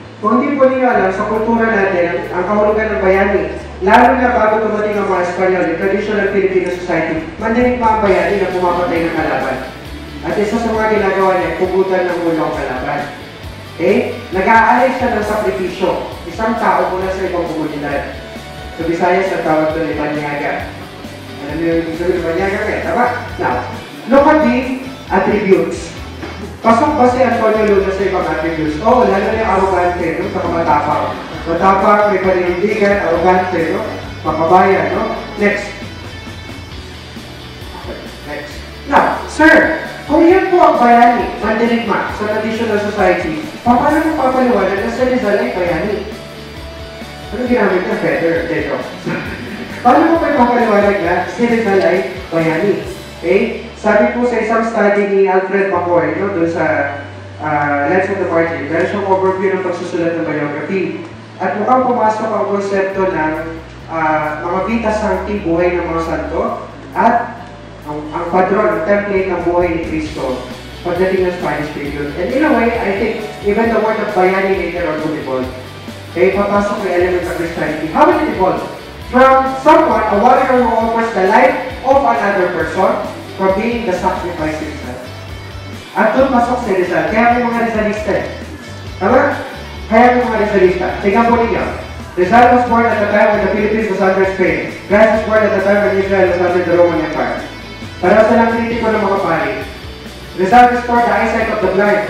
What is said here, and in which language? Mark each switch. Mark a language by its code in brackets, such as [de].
[tl] Kung hindi po ninyo alam, sa kultura natin, ang kahulugan ng bayani, lalo na bago tumating ang mga Espanyol, yung traditional Filipino society, mandinig pa ang bayani na pumapatay ng kalaban. At isa sa mga ginagawa niya, pugutan ng ulo ang kalaban. Okay? Nag-aalay siya ng sakripisyo. Isang tao mula sa ibang komunidad. Sa Visayas, ang tawag doon ay Banyaga. Alam niyo yung sabi ng Banyaga kaya, tama? [en] Now, look at the attributes. [tl] Pasok ba si Antonio Luna sa ibang attributes? Oo, lalo na yung arrogante, no? Saka matapang. Matapang, may panindigan, arrogante, no? Makabayan, no? Next. Next. Now, sir, kung yan po ang bayani, mandirigma sa traditional society, paano mo papaliwanag na sa Rizal ay bayani? Ano ginamit na feather? Dito. Paano mo pa papaliwanag na si Rizal ay bayani? Okay? Sabi po sa isang study ni Alfred Macoy, no, doon sa Lens of the Party, meron siyang overview ng pagsusulat ng biography. At mukhang pumasok ang konsepto ng mga vita sancti, buhay ng mga santo, at ang padron, ang template ng buhay ni Cristo pagdating ng Spanish period. [en] And in a way, I think, even the word of bayani later on would evolve. [tl] Okay, papasok yung [en] element of Christianity. How will it evolve? From someone, a warrior who offers the life of another person, from being the sacrifice himself. [tl] At doon pasok si Rizal. Kaya may mga Rizalista eh. Tama? Kaya may mga Rizalista. Tingnan po ninyo. [en] Rizal was born at the time when the Philippines was under Spain. Christ was born at the time when Israel was under the Roman Empire. [tl] Para sa lang kritiko ng mga pari. [en] Rizal restored the eyesight of the blind.